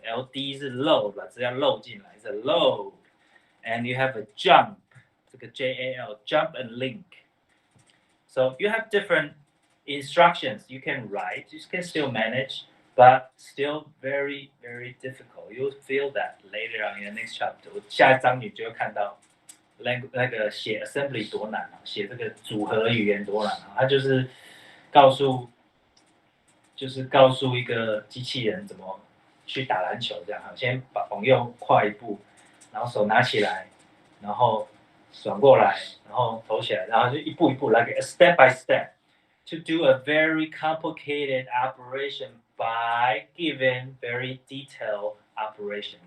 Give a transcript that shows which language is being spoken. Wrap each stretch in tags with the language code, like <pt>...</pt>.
<zh>LD 是 load 吧，只要 load 进来是 load,</zh> <en>and you have a jump.</en> <zh>这个</zh> <en>JAL, jump and link. So you have different instructions you can write. You can still manage, but still very very difficult. You'll feel that later on in the next chapter.</en> <zh>我下一章你就会看到那个写 assembly 多难啊，写这个组合语言多难啊。它就是告诉一个机器人怎么去打篮球这样。先往右跨一步，然后手拿起来，然后转过来，然后投起来，然后就一步一步来，</zh> <en>like a step by step to do a very complicated operation by given very detailed operation.</en>